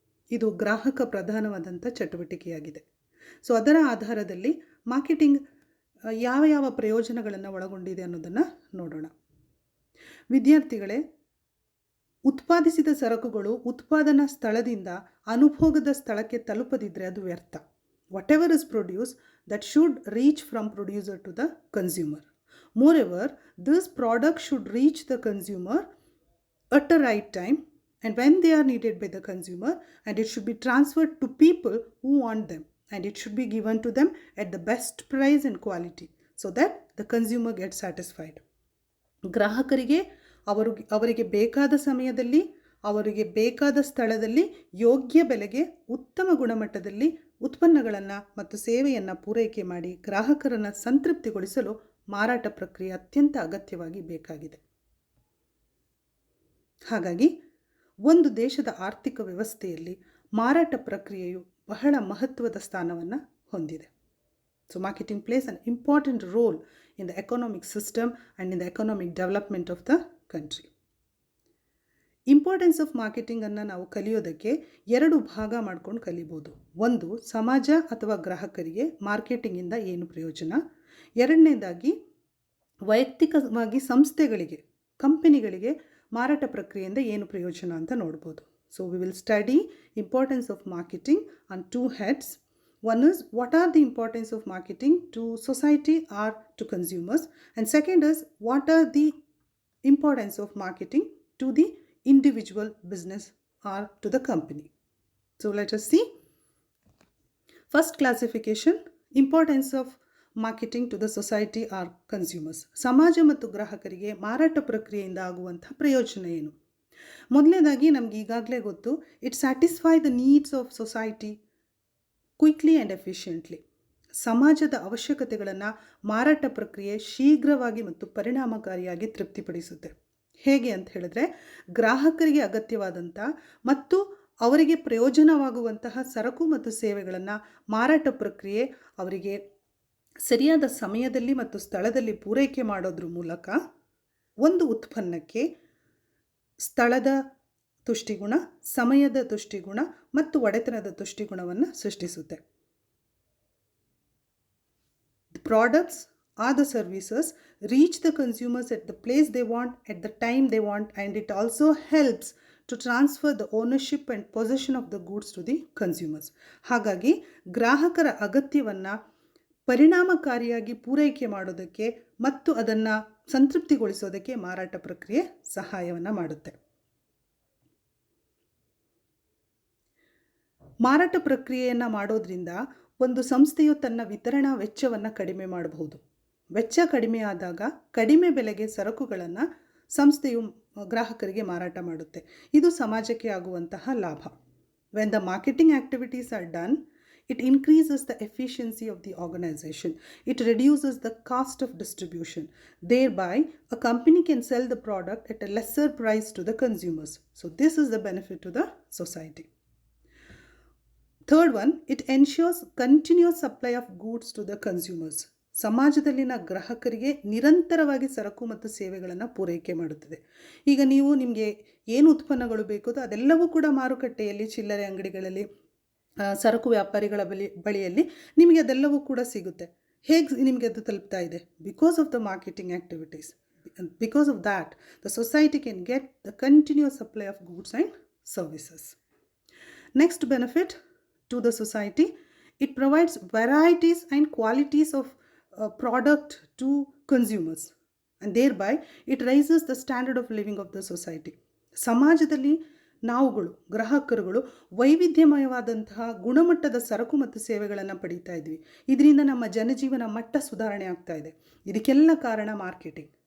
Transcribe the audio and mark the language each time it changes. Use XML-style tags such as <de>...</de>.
<kn>ಇದು ಗ್ರಾಹಕ ಪ್ರಧಾನವಾದಂಥ ಚಟುವಟಿಕೆಯಾಗಿದೆ. ಸೊ ಅದರ ಆಧಾರದಲ್ಲಿ ಮಾರ್ಕೆಟಿಂಗ್ ಯಾವ ಯಾವ ಪ್ರಯೋಜನಗಳನ್ನು ಒಳಗೊಂಡಿದೆ ಅನ್ನೋದನ್ನು ನೋಡೋಣ. ವಿದ್ಯಾರ್ಥಿಗಳೇ, ಉತ್ಪಾದಿಸಿದ ಸರಕುಗಳು ಉತ್ಪಾದನಾ ಸ್ಥಳದಿಂದ ಅನುಭೋಗದ ಸ್ಥಳಕ್ಕೆ ತಲುಪದಿದ್ದರೆ ಅದು ವ್ಯರ್ಥ.</kn> <en>Whatever is produce, that should reach from producer to the consumer. Moreover, this product should reach the consumer at a right time and when they are needed by the consumer, and it should be transferred to people who want them, and it should be given to them at the best price and quality so that the consumer gets satisfied.</en> <kn>ಗ್ರಾಹಕರಿಗೆ ಅವರಿಗೆ ಬೇಕಾದ ಸಮಯದಲ್ಲಿ, ಅವರಿಗೆ ಬೇಕಾದ ಸ್ಥಳದಲ್ಲಿ, ಯೋಗ್ಯ ಬೆಲೆಗೆ, ಉತ್ತಮ ಗುಣಮಟ್ಟದಲ್ಲಿ ಉತ್ಪನ್ನಗಳನ್ನು ಮತ್ತು ಸೇವೆಯನ್ನು ಪೂರೈಕೆ ಮಾಡಿ ಗ್ರಾಹಕರನ್ನು ಸಂತೃಪ್ತಿಗೊಳಿಸಲು ಮಾರಾಟ ಪ್ರಕ್ರಿಯೆ ಅತ್ಯಂತ ಅಗತ್ಯವಾಗಿ ಬೇಕಾಗಿದೆ. ಹಾಗಾಗಿ ಒಂದು ದೇಶದ ಆರ್ಥಿಕ ವ್ಯವಸ್ಥೆಯಲ್ಲಿ ಮಾರಾಟ ಪ್ರಕ್ರಿಯೆಯು ಬಹಳ ಮಹತ್ವದ ಸ್ಥಾನವನ್ನು ಹೊಂದಿದೆ.</kn> <en>So marketing plays an important role in the economic system and in the economic development of the country. Importance of ಮಾರ್ಕೆಟಿಂಗನ್ನು</en> <kn>ನಾವು ಕಲಿಯೋದಕ್ಕೆ 2 ಭಾಗ ಮಾಡ್ಕೊಂಡು ಕಲಿಬೋದು. ಒಂದು, ಸಮಾಜ ಅಥವಾ ಗ್ರಾಹಕರಿಗೆ ಮಾರ್ಕೆಟಿಂಗಿಂದ ಏನು ಪ್ರಯೋಜನ. ಎರಡನೇದಾಗಿ, ವೈಯಕ್ತಿಕವಾಗಿ ಸಂಸ್ಥೆಗಳಿಗೆ, ಕಂಪನಿಗಳಿಗೆ ಮಾರಾಟ ಪ್ರಕ್ರಿಯೆಯಿಂದ ಏನು ಪ್ರಯೋಜನ ಅಂತ ನೋಡ್ಬೋದು.</kn> <en>So we will study importance of marketing on 2 heads. One is, what are the importance of marketing to society or to consumers, and second is, what are the importance of marketing to the individual business or to the company. So let us see. First classification, importance of marketing to the society or consumers.</en> <kn>ಸಮಾಜ ಮತ್ತು ಗ್ರಾಹಕರಿಗೆ ಮಾರಾಟ ಪ್ರಕ್ರಿಯೆಯಿಂದ ಆಗುವಂಥ ಪ್ರಯೋಜನ ಏನು? ಮೊದಲನೇದಾಗಿ, ನಮ್ಗೆ ಈಗಾಗಲೇ ಗೊತ್ತು,</kn> <en>It satisfy the needs of society quickly and efficiently.</en> <kn>ಸಮಾಜದ ಅವಶ್ಯಕತೆಗಳನ್ನು ಮಾರಾಟ ಪ್ರಕ್ರಿಯೆ ಶೀಘ್ರವಾಗಿ ಮತ್ತು ಪರಿಣಾಮಕಾರಿಯಾಗಿ ತೃಪ್ತಿಪಡಿಸುತ್ತೆ. ಹೇಗೆ ಅಂತ ಹೇಳಿದ್ರೆ, ಗ್ರಾಹಕರಿಗೆ ಅಗತ್ಯವಾದಂಥ ಮತ್ತು ಅವರಿಗೆ ಪ್ರಯೋಜನವಾಗುವಂತಹ ಸರಕು ಮತ್ತು ಸೇವೆಗಳನ್ನು ಮಾರಾಟ ಪ್ರಕ್ರಿಯೆ ಅವರಿಗೆ ಸರಿಯಾದ ಸಮಯದಲ್ಲಿ ಮತ್ತು ಸ್ಥಳದಲ್ಲಿ ಪೂರೈಕೆ ಮಾಡೋದ್ರ ಮೂಲಕ ಒಂದು ಉತ್ಪನ್ನಕ್ಕೆ ಸ್ಥಳದ ತುಷ್ಟಿಗುಣ, ಸಮಯದ ತುಷ್ಟಿಗುಣ ಮತ್ತು ಒಡೆತನದ ತುಷ್ಟಿಗುಣವನ್ನು ಸೃಷ್ಟಿಸುತ್ತೆ.</kn> <en>The products or the services reach the consumers at the place they want, at the time they want, and it also helps to transfer the ownership and possession of the goods to the consumers.</en> <kn>ಹಾಗಾಗಿ ಗ್ರಾಹಕರ ಅಗತ್ಯವನ್ನು ಪರಿಣಾಮಕಾರಿಯಾಗಿ ಪೂರೈಕೆ ಮಾಡೋದಕ್ಕೆ ಮತ್ತು ಅದನ್ನು ಸಂತೃಪ್ತಿಗೊಳಿಸೋದಕ್ಕೆ ಮಾರಾಟ ಪ್ರಕ್ರಿಯೆ ಸಹಾಯವನ್ನು ಮಾಡುತ್ತೆ. ಮಾರಾಟ ಪ್ರಕ್ರಿಯೆಯನ್ನು ಮಾಡೋದ್ರಿಂದ ಒಂದು ಸಂಸ್ಥೆಯು ತನ್ನ ವಿತರಣಾ ವೆಚ್ಚವನ್ನು ಕಡಿಮೆ ಮಾಡಬಹುದು. ವೆಚ್ಚ ಕಡಿಮೆ ಆದಾಗ ಕಡಿಮೆ ಬೆಲೆಗೆ ಸರಕುಗಳನ್ನು ಸಂಸ್ಥೆಯು ಗ್ರಾಹಕರಿಗೆ ಮಾರಾಟ ಮಾಡುತ್ತೆ. ಇದು ಸಮಾಜಕ್ಕೆ ಆಗುವಂತಹ ಲಾಭ.</kn> <en>When the marketing activities are done, it increases the efficiency of the organization. It reduces the cost of distribution. Thereby, a company can sell the product at a lesser price to the consumers. So this is the benefit to the society. Third one, it ensures continuous supply of goods to the consumers.</en> <kn>ಸಮಾಜದಲ್ಲಿನ ಗ್ರಾಹಕರಿಗೆ ನಿರಂತರವಾಗಿ ಸರಕು ಮತ್ತು ಸೇವೆಗಳನ್ನು ಪೂರೈಕೆ ಮಾಡುತ್ತದೆ. ಈಗ ನಿಮಗೆ ಏನು ಉತ್ಪನ್ನಗಳು ಬೇಕೋ ಅದೆಲ್ಲವೂ ಕೂಡ ಮಾರುಕಟ್ಟೆಯಲ್ಲಿ, ಚಿಲ್ಲರೆ ಅಂಗಡಿಗಳಲ್ಲಿ, ಸರಕು ವ್ಯಾಪಾರಿಗಳ ಬಳಿಯಲ್ಲಿ ನಿಮಗೆ ಅದೆಲ್ಲವೂ ಕೂಡ ಸಿಗುತ್ತೆ. ಹೇಗೆ ನಿಮಗೆ ಅದು ತಲುಪ್ತಾ ಇದೆ?</kn> <en>Because of the marketing activities. Because of that the society can get the continuous supply of goods and services. Next benefit to the society, it provides varieties and qualities of product to consumers and thereby it raises the standard of living of the society.</en> <kn>ಸಮಾಜದಲ್ಲಿ ನಾವುಗಳು ಗ್ರಾಹಕರುಗಳು ವೈವಿಧ್ಯಮಯವಾದಂತಹ ಗುಣಮಟ್ಟದ ಸರಕು ಮತ್ತು ಸೇವೆಗಳನ್ನು ಪಡೀತಾ ಇದ್ವಿ. ಇದರಿಂದ ನಮ್ಮ ಜನಜೀವನ ಮಟ್ಟ ಸುಧಾರಣೆ ಆಗ್ತಾ ಇದೆ. ಇದಕ್ಕೆಲ್ಲ ಕಾರಣ ಮಾರ್ಕೆಟಿಂಗ್.</kn>